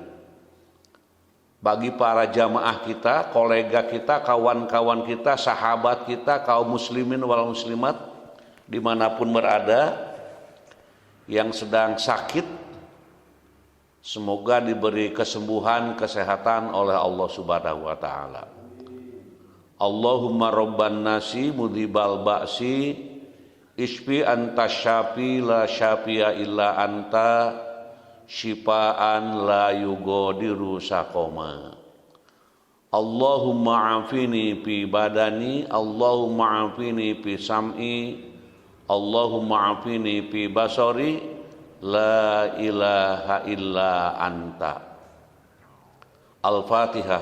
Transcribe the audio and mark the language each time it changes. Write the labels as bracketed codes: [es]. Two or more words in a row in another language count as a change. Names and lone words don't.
[id] bagi para jamaah kita, kolega kita, kawan-kawan kita, sahabat kita, kaum [ar] المسلمين والمسلمات [id] dimanapun berada, yang sedang sakit, semoga diberi kesembuhan, kesehatan oleh [ar] الله سبحانه وتعالى. اللهم رب الناس مذهب البأس اشف أنت الشافي لا شافي إلا أنت شفاء لا يغادر سقما. اللهم عافني في بدني اللهم عافني في سمعي اللهم عافني في بصري لا إله إلا أنت. Al-Fatihah.